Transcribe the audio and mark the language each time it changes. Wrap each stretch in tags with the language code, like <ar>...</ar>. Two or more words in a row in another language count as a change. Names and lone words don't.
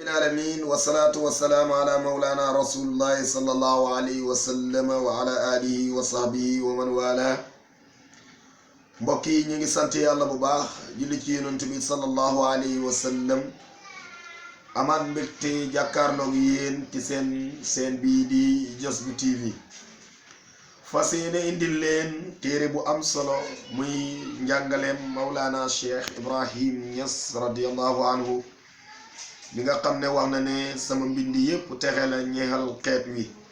<ar>العالمين والصلاة والسلام على مولانا رسول الله صلى الله عليه وسلم وعلى آله وصحبه ومن والاه.</ar> <wo>mbokk yi ñu ngi sant yàlla bu baax julli ci yonent bi</wo> <ar>صلى الله عليه وسلم</ar> <wo>amaat mbégte jàkkaarloog yéen ci seen bii di Jazbou TV fas yéene indil leen téere bu am solo muy njàngaleem Mawlana Cheikh Ibrahim Niass</wo> <ar>رضي الله عنه</ar> <wo>li nga xam ne wax na ne sama mbind yépp texe la ñeexal xeet wi</wo>